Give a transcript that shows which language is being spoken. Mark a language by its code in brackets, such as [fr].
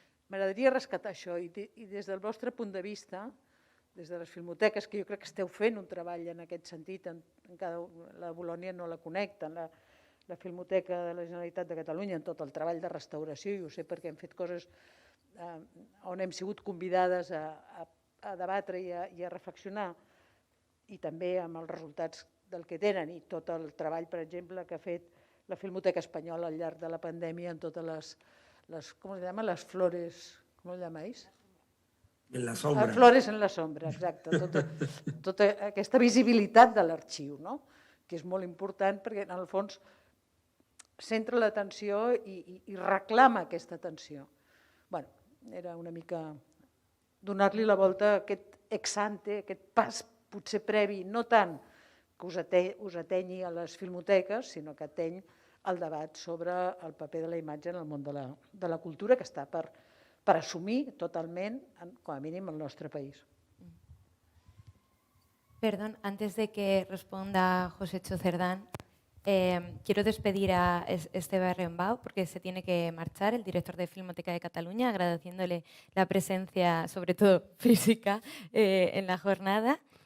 [ca] M'agradaria rescatar això i des del vostre punt de vista, des de les filmoteques, que jo crec que esteu fent un treball en aquest sentit, la Bolònia no la connecta, la Filmoteca de la Generalitat de Catalunya, en tot el treball de restauració, i ho sé perquè hem fet coses on hem sigut convidades a debatre i a reflexionar, i també amb els resultats del que tenen, i tot el treball, per exemple, que ha fet la Filmoteca Espanyola al llarg de la pandèmia en totes [es] ¿cómo se llama? Las flores, ¿cómo lo llamáis? En la sombra. Las flores en la sombra, exacte. [ca] Tota aquesta visibilitat de l'arxiu, que és molt important perquè, en el fons, centra l'atenció i reclama aquesta atenció. Bé, era una mica donar-li la volta a aquest ex ante, aquest pas potser previ, no tant que us atenyi a les filmoteques, sinó que ateny el debat sobre el paper de la imatge en el món de la cultura, que està per assumir totalment, com a mínim, el nostre país. [es] Perdón, antes de que responda José Chu Cerdán, quiero despedir a Esteve Arrembau porque se tiene que marchar, el director de Filmoteca de Cataluña, agradeciéndole la presencia, sobre todo física, en la jornada.